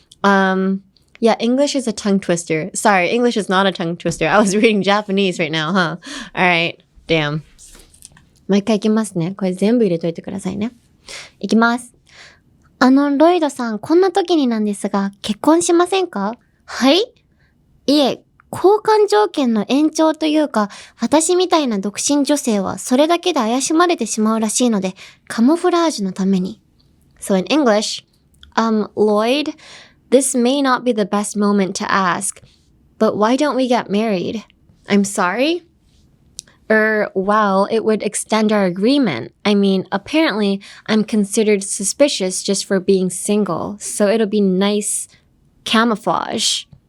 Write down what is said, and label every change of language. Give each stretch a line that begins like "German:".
English: Yeah, English is a tongue twister. Sorry, English is not a tongue twister. I was reading Japanese right now, huh? Alright. Damn.
Japanese: もう一回いきますね。これ全部入れといてくださいね。いきます。ロイドさん、こんな時になんですが、結婚しませんか？はい？いえ、交換条件の延長というか、私みたいな独身女性はそれだけで怪しまれてしまうらしいので、カモフラージュのために。
English: So in English, Loid, this may not be the best moment to ask, but why don't we get married? I'm sorry? Well, it would extend our agreement. I mean, apparently, I'm considered suspicious just for being single, so it'll be nice camouflage.